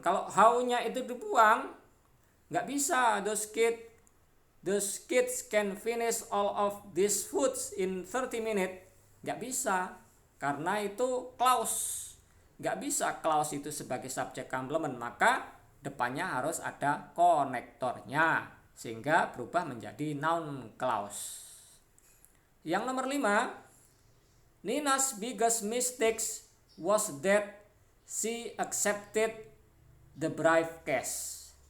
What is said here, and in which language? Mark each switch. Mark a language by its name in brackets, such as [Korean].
[Indonesian] Kalau how-nya itu dibuang, nggak bisa. [English] Those kids can finish all of these foods in 30 minutes. [Indonesian] Nggak bisa, karena itu clause. Nggak bisa clause itu sebagai subject complement, maka depannya harus ada konektornya, sehingga berubah menjadi noun clause. Yang nomor [English] 5, Nina's biggest mistake was that she accepted the briefcase.